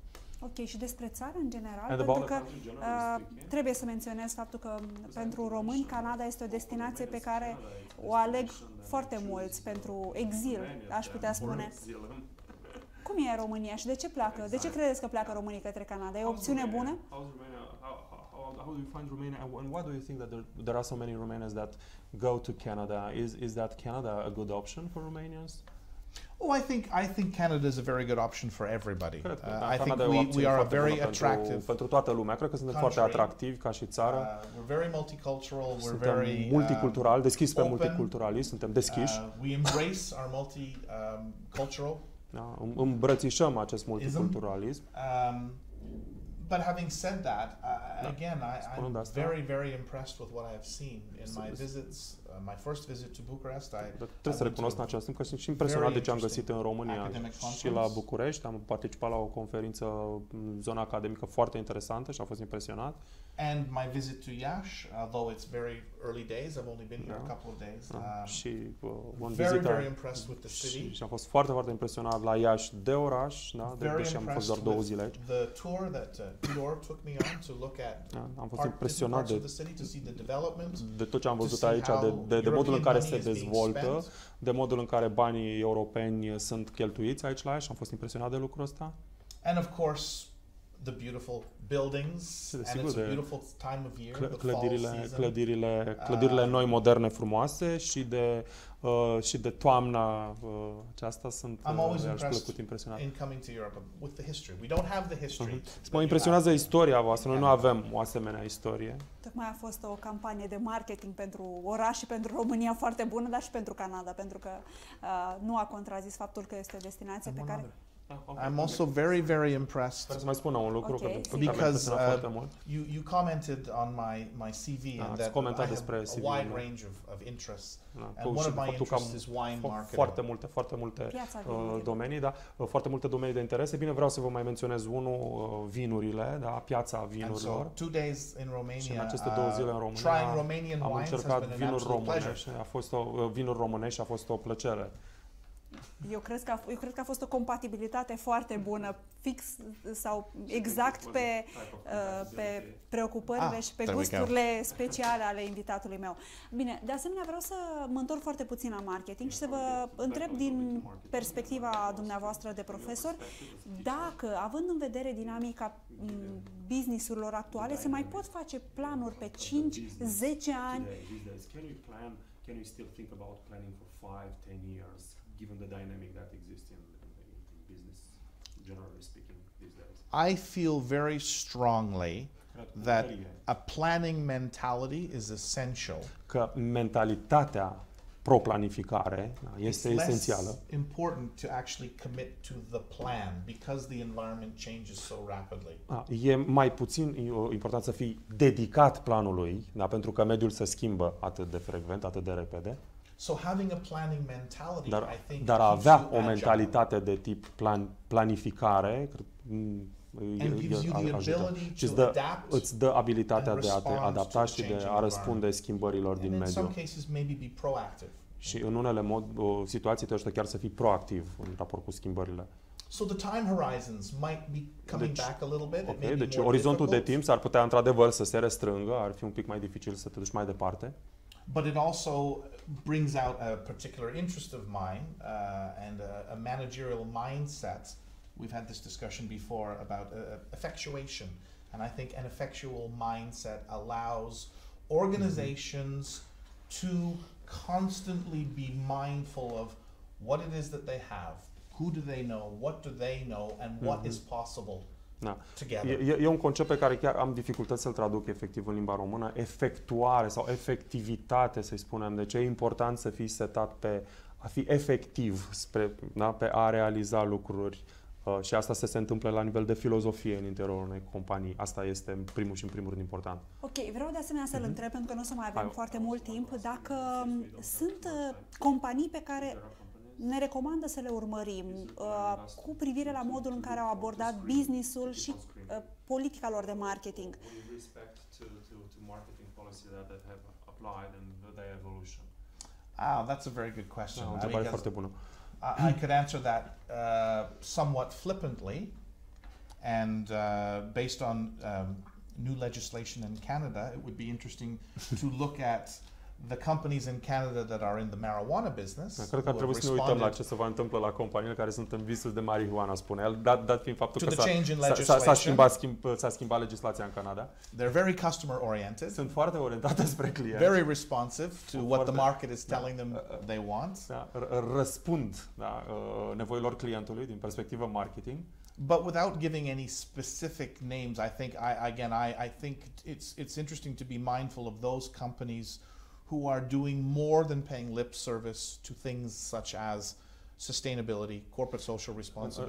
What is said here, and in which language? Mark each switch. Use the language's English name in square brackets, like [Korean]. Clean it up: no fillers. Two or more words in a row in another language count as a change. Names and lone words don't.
[Romanian] Ok, și despre țară în general, pentru că trebuie să menționez faptul că pentru români Canada este o destinație pe care o aleg foarte mulți pentru exil, aș putea spune. Cum e România și de ce pleacă? De ce credeți că pleacă românii către Canada? E o opțiune bună? [English] How do you find Romania and why do you think that there are so many Romanians that go to Canada? Is that Canada a good option for Romanians? Oh, I think Canada is a very good option for everybody. I think we are a very attractive [Romanian] pentru toată lumea. Cred că suntem foarte atractivi ca și țară. [English] We're very multicultural. [Romanian] Suntem multicultural, deschiși pe multiculturalism, suntem deschiși. [English] We embrace our multicultural. [Romanian] Îmbrățișăm acest multiculturalism. [English] But having said that, again, I'm very impressed with what I have seen in my visits. My first visit to Bucharest, [Romanian] trebuie să recunosc în acest timp că sunt și impresionat de ce am găsit în România și la București. Am participat la o conferință în zona academică foarte interesantă și am fost impresionat. [English] And my visit to Iași, although it's very early days, I've only been here a couple of days. [Romanian] Și [English] very impressed with the city. [Romanian] Și am fost foarte impresionat la Iași de oraș, da, deși am fost doar 2 zile aici. [English] The tour that Tudor took me on to look at [Romanian] am fost impresionat de tot ce am văzut aici, de modul în care se dezvoltă, de modul în care banii europeni sunt cheltuiți aici la Iași. Am fost impresionat de lucrul ăsta. [English] And of course, the beautiful buildings, and it's a beautiful time of year, the fall season. [Romanian] Clădirile noi, moderne, frumoase și de toamna aceasta sunt plăcut impresionat. [English] In coming to Europe with the history. We don't have the history. [Romanian] Mă impresionează istoria voastră. Noi nu avem o asemenea istorie. Tocmai a fost o campanie de marketing pentru oraș și pentru România foarte bună, dar și pentru Canada, pentru că nu a contrazis faptul că este o destinație pe care [English] I'm also very impressed. [Romanian] Vreau să mai spun un lucru [English] because you commented on my CV and that I have a wide range of interests. And one of my interests is wine marketing. [Romanian] Foarte multe domenii, da, foarte multe domenii de interese. Bine, vreau să vă mai menționez unul, vinurile, da, piața vinurilor. [English] And so 2 days in Romania. [Romanian] Și în aceste 2 zile în România am încercat vinuri românești. A fost vinuri românești, a fost o plăcere. Eu cred că a fost o compatibilitate foarte bună, fix sau exact pe preocupările și pe gusturile speciale ale invitatului meu. Bine, de asemenea vreau să mă întorc foarte puțin la marketing și să vă întreb din perspectiva dumneavoastră de profesor, dacă, având în vedere dinamica business-urilor actuale, se mai pot face planuri pe 5-10 ani? [English] Can you still think about planning for 5-10 years, given the dynamic that exists in business, generally speaking, these days? I feel very strongly that a planning mentality is essential. [Romanian] Că mentalitatea pro-planificare este esențială. [English] It's important to actually commit to the plan because the environment changes so rapidly. [Romanian] E mai puțin important să fii dedicat planului, da, pentru că mediul se schimbă atât de frecvent, atât de repede. [English] So having a planning mentality, I think, [Romanian] dar a avea o mentalitate de tip planificare îți dă abilitatea de a te adapta și de a răspunde schimbărilor din mediu. Și în unele situații te ajută chiar să fii proactiv în raport cu schimbările. [English] So the time horizons might be coming back a little bit. [Romanian] Okay, deci orizontul de timp s-ar putea într-adevăr să se restrângă, ar fi un pic mai dificil să te duci mai departe. [English] But it also brings out a particular interest of mine and a managerial mindset. We've had this discussion before about effectuation, and I think an effectual mindset allows organizations to constantly be mindful of what it is that they have, who do they know, what do they know, and what is possible. [Romanian] E un concept pe care chiar am dificultăți să-l traduc efectiv în limba română, efectuare sau efectivitate, să-i spunem. Deci e important să fii setat pe a fi efectiv, pe a realiza lucruri. Și asta se întâmplă la nivel de filozofie în interiorul unei companii. Asta este în primul rând important. Ok, vreau de asemenea să-l întreb, pentru că nu o să mai avem foarte mult timp, dacă sunt companii pe care ne recomandă să le urmărim cu privire la modul în care au abordat business-ul și politica lor de marketing. [English] That's a very good question. [Romanian] O întrebare foarte bună. [English] I could answer that somewhat flippantly, and based on new legislation in Canada, it would be interesting to look at the companies in Canada that are in the marijuana business. [Romanian] Cred că ar trebui să ne uităm la ce se va întâmpla la companiile care sunt în business de marihuana, spune el, dat fiind faptul că s-a schimbat legislația în Canada. [English] They're very customer oriented. [Romanian] Sunt foarte orientate spre client. [English] Very responsive to what the market is telling them they want. [Romanian] Răspund nevoilor clientului din perspectivă marketing. [English] But without giving any specific names, I think it's interesting to be mindful of those companies who are doing more than paying lip service to things such as sustainability, corporate social responsibility,